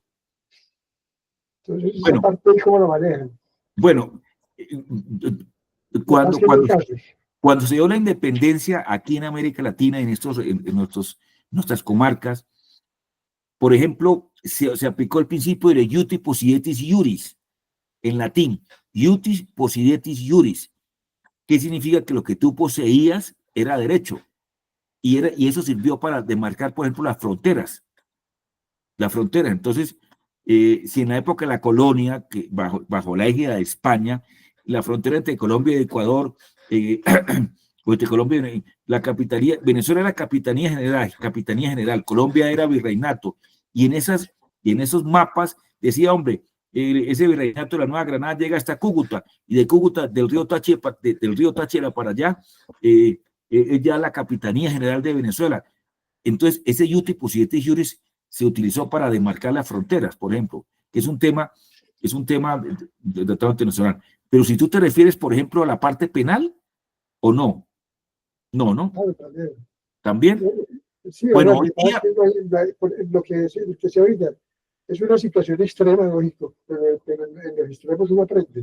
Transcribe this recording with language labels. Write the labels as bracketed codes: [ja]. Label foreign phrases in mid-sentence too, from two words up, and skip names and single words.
[es] Entonces, esa bueno, parte es cómo la manejan. bueno, Más cuando, que en cuando, casos. cuando se dio la independencia aquí en América Latina, nuestras comarcas, por ejemplo, se aplicó el principio de [la] iuti possidetis iuris, [es] en latín, [la] iutis possidetis iuris, [es] que significa que lo que tú poseías era derecho, y eso sirvió para demarcar, por ejemplo, las fronteras. Entonces, si en la época de la colonia, que bajo la égida de España, la frontera entre Colombia y Ecuador, o entre Colombia y la capitanía, Venezuela era capitanía general, Colombia era virreinato, y en esos mapas decía, hombre, ese virreinato de la Nueva Granada llega hasta Cúcuta, y de Cúcuta, del río Táchira para allá, es ya la capitanía general de Venezuela. Entonces, ese [la] iuti possidetis iuris [es] se utilizó para demarcar las fronteras, por ejemplo, que es un tema de tratado internacional. Pero si tú te refieres, por ejemplo, a la parte penal, ¿o no? No, ¿no? Claro, también. ¿También? Sí, Bueno, verdad, hoy que pasa día, que lo que se oiga es una situación extrema, lógico, pero en los extremos uno aprende.